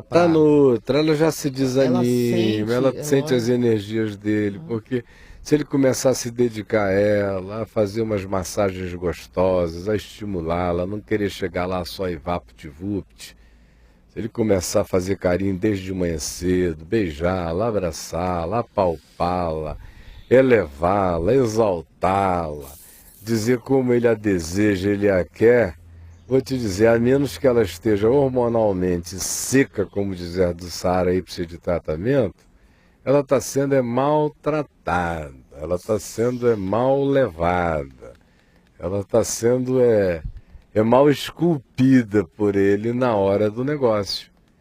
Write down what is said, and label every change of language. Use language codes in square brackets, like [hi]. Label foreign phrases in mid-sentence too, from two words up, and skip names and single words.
[pt] Tá noutra, ela já se desanima, ela sente as energias dele, porque se ele começar a se dedicar a ela, a fazer umas massagens gostosas, a estimulá-la, não querer chegar lá só e vapt-vupt, se ele começar a fazer carinho desde manhã cedo, beijá-la, abraçá-la, apalpá-la, elevá-la, exaltá-la, dizer como ele a deseja, ele a quer, vou te dizer, a menos que ela esteja hormonalmente seca, como dizer do Saara aí, precisa de tratamento, ela está sendo maltratada, ela está sendo mal levada, ela está sendo mal esculpida por ele na hora do negócio.